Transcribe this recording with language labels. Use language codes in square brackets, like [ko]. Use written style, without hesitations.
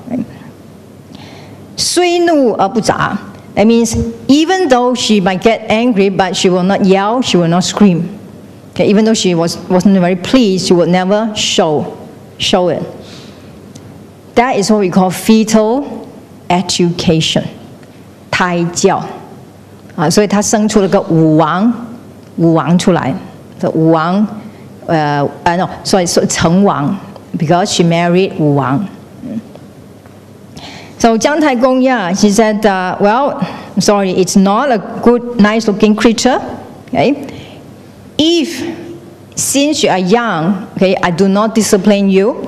[zh] Right? 虽怒而不杂. [en] That means even though she might get angry, but she will not yell, she will not scream. Okay, even though she wasn't very pleased, she would never show it. That is what we call fetal education. [zh] 胎教啊，所以他生出了个武王出来。 [en] 武王，no, sorry, 成王 because she married 武王。 So 姜太公, yeah, he said, well, sorry, it's not a good, nice-looking creature. Okay, if since you are young, okay, I do not discipline you.